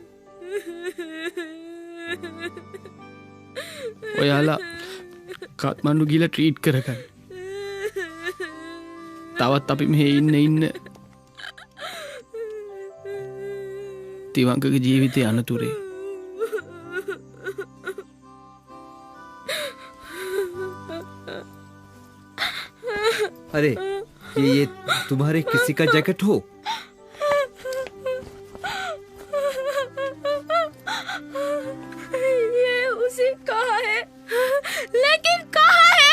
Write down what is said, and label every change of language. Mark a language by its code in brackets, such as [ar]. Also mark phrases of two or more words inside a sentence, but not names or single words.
[si] ඔයාලා කත්මණ්ඩු ගිහලා ට්‍රීට් කරගන්න. තවත් අපි මෙහෙ ඉන්න තිවංකගේ ජීවිතය අනතුරේ. [hi] अरे ये तुम्हारे किसी का जैकेट हो? ये उसी का है, लेकिन कहाँ है?